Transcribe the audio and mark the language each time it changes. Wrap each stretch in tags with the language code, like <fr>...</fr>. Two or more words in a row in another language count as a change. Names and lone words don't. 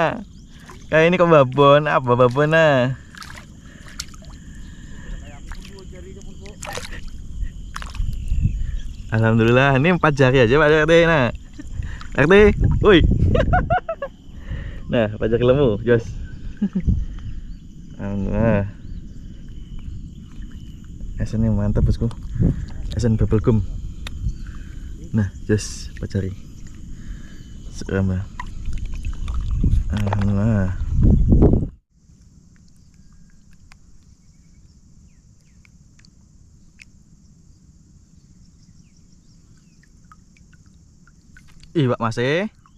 <id>Kayak ini kok babon, apa babon nah? Alhamdulillah, ini 4 jari aja Pak RT nah. RT, woi. Nah, 4 jari lemu, jos. Alhamdulillah. Esen yang mantap bosku. Esen bubble gum. Nah, jos 4 jari. Sekarang alhamdulillah. Iwak masih.</id>